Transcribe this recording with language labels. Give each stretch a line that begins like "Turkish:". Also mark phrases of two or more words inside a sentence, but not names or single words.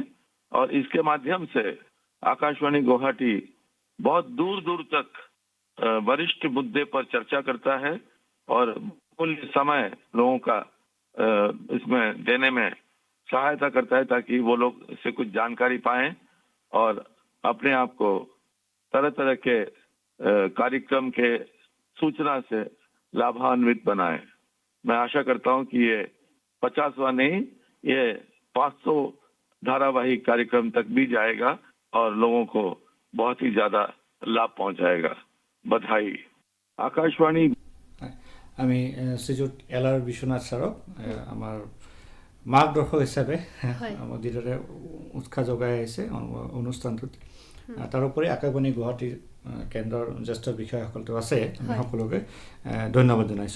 Hindi: और इसके माध्यम से आकाशवाणी गुवाहाटी बहुत दूर दूर तक वरिष्ठ मुद्दे पर चर्चा करता है और मूल्य समय लोगों का इसमें देने में सहायता करता है ताकि वो लोग इससे कुछ जानकारी पाएं और अपने आप को तरह तरह के कार्यक्रम के सूचना से लाभान्वित बनाएं। मैं आशा करता हूं कि ये 50वां नहीं, ये 500 धारावाहिक कार्यक्रम तक भी जाएगा और लोगों को बहुत ही ज्यादा लाभ पहुंचाएगा। बधाई। आकाशवाणी।
Assamese: আমি শ্ৰীযুত LR বিশ্বনাথ ছাৰক আমাৰ মাৰ্গদৰ্শক হিচাপে আমাৰ যিদৰে উৎসাহ যোগাই আহিছে অনুষ্ঠানটোত। তাৰোপৰি আকাশবাণী গুৱাহাটীৰ কেন্দ্ৰৰ জ্যেষ্ঠ বিষয়াসকলটো আছে, আমি সকলোকে ধন্যবাদ জনাইছোঁ।